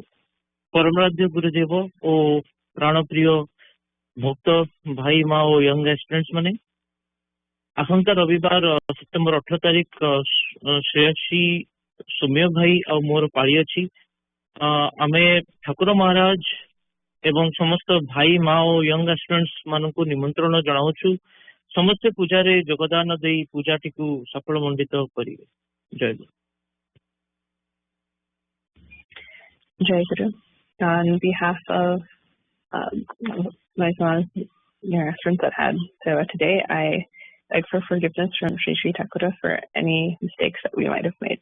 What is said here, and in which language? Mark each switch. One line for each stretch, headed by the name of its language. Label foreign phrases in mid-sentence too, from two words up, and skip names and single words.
Odia: ପରମାରାଧ୍ୟ ଗୁରୁଦେବ ଓ ପ୍ରାଣପ୍ରିୟ ଭକ୍ତ ଭାଇ ମା ଓ
English: young aspirants
Odia: ମାନେ, ଆସନ୍ତା ରବିବାର ସେପ୍ଟେମ୍ବର 18 ତାରିଖ ଶ୍ରେୟସୀ ସୌମ୍ୟ ଭାଇ ଆଉ ମୋର ପାଳି ଅଛି। ଆମେ ଠାକୁର ମହାରାଜ ଏବଂ ସମସ୍ତ ଭାଇ ମା ଓ
English: young aspirants
Odia: ମାନଙ୍କୁ ନିମନ୍ତ୍ରଣ ଜଣାଉଛୁ। ସମସ୍ତେ ପୂଜାରେ ଯୋଗଦାନ ଦେଇ ପୂଜାଟିକୁ ସଫଳ ମଣ୍ଡିତ କରିବେ। ଜୟ ଗୁରୁ। ଜୟ ଗୁରୁ.
English: On behalf of my son, your aspirants that had seva today, I beg for forgiveness from Shri Thakura for any mistakes that we might have made.